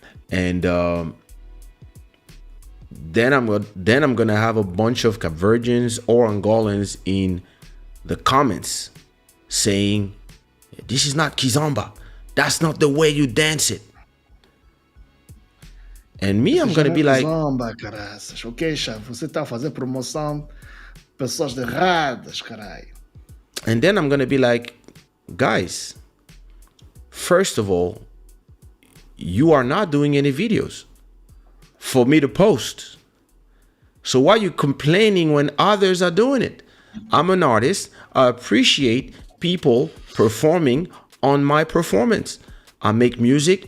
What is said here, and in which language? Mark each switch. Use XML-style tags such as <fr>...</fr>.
<en>And then I'm gonna have a bunch of Caverdians or Angolans in the comments saying, this is not Kizomba, that's not the way you dance it. And me, I'm gonna be like,</en> <pt>Kizomba, caraças. O Kaysha, você tá a fazer promoção pessoas erradas, caralho.</pt> <en>And then I'm gonna be like, guys, first of all, you are not doing any videos for me to post. So why are you complaining when others are doing it? I'm an artist. I appreciate people performing on my performance. I make music.</en>